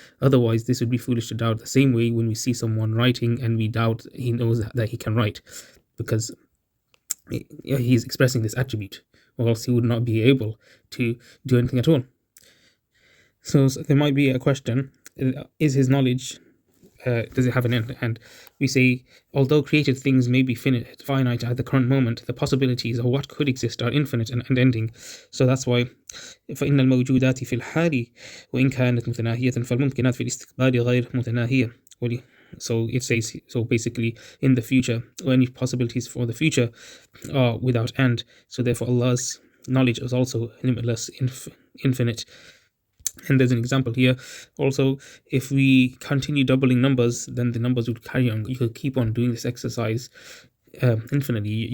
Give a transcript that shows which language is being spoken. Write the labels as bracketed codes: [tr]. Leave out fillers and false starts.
[en] Otherwise, this would be foolish to doubt. The same way when we see someone writing and we doubt he knows that he can write, because he is expressing this attribute, or else he would not be able to do anything at all. So there might be a question: is his knowledge, does it have an end? And we say, although created things may be finite at the current moment, the possibilities of what could exist are infinite and unending. So that's why [ar] فإن الموجودات في الحال وإن كانت متناهية فالممكنات في الاستقبال غير متناهية. [en] So it says, so basically, in the future, or any possibilities for the future are without end. So therefore, Allah's knowledge is also limitless, infinite. And there's an example here. Also, if we continue doubling numbers, then the numbers would carry on. You could keep on doing this exercise infinitely.